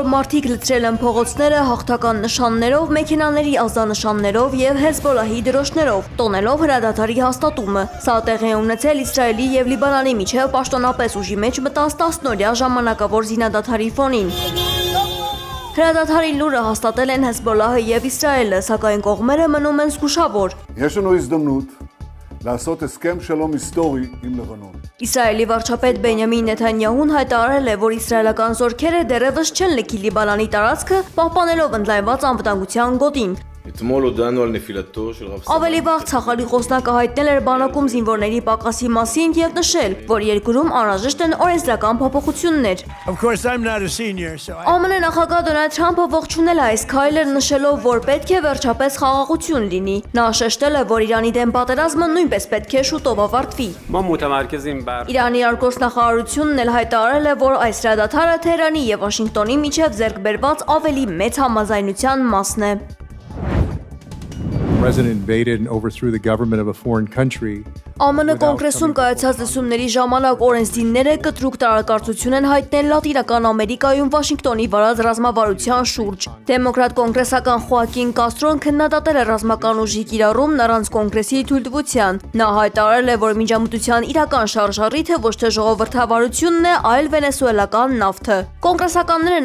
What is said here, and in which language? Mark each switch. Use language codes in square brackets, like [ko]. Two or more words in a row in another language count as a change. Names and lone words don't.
[hy] մարդիկ լցրել են փողոցները հաղթական նշաններով, մեքենաների ազդանշաններով եւ Հեզբոլահի դրոշներով, տոնելով հրադադարի հաստատումը։ Սա տեղի է ունեցել Իսրայելի եւ Լիբանանի միջև պաշտոնապես ուժի մեջ մտած 10-օրյա ժամանակավոր զինադադարի ֆոնին։ Հրադադարի լուրը հաստատել են Հեզբոլահը եւ Իսրայելը, սակայն կողմերը մնում են զգուշավոր։ [he] לעשות הסכם שלום היסטורי עם לבנון. [hy] Իսրայելի վարչապետ Բենյամին Նեթանյահուն հայտարարել է, որ իսրայելական զորքերը դեռևս չեն լքի Լիբանանի տարածքը, պահպանելով ընդլայնված անվտանգության գոտին։ Ավելի վաղ Ցախալի խոսնակը հայտնել էր բանակում զինվորների պակասի մասին եւ նշել, որ երկրում անհրաժեշտ են օրենսդրական փոփոխություններ։ ԱՄՆ նախագահ Դոնալդ Թրամփը ողջունել է այս քայլը, նշելով, որ պետք է վերջապես խաղաղություն լինի։ Նա շեշտել է, որ Իրանի դեմ պատերազմը նույնպես պետք է շուտով ավարտվի։ Իրանի արտգործնախարարությունն էլ հայտարարել է, որ այս հրադադարը Թեհրանի եւ Վաշինգտոնի միջև ձեռք բերված ավելի մեծ համաձայնության մասն է։ [en] President invaded and overthrew the government of a foreign country [hy] ԱՄՆ կոնգրեսում կայացած լսումների ժամանակ օրենսդիրները կտրուկ տարակարծություն են հայտնել Լատինական Ամերիկայում Վաշինգտոնի վարած ռազմավարության շուրջ։ Դեմոկրատ կոնգրեսական Խոակին Կաստրոն քննադատել է ռազմական ուժի կիրառումն առանց կոնգրեսի թույլտվության։ Նա հայտարարել է, որ միջամտության իրական շարժառիթը ոչ թե ժողովրդավարությունն է, այլ վենեսուելական նավթը։ Կոնգրեսականները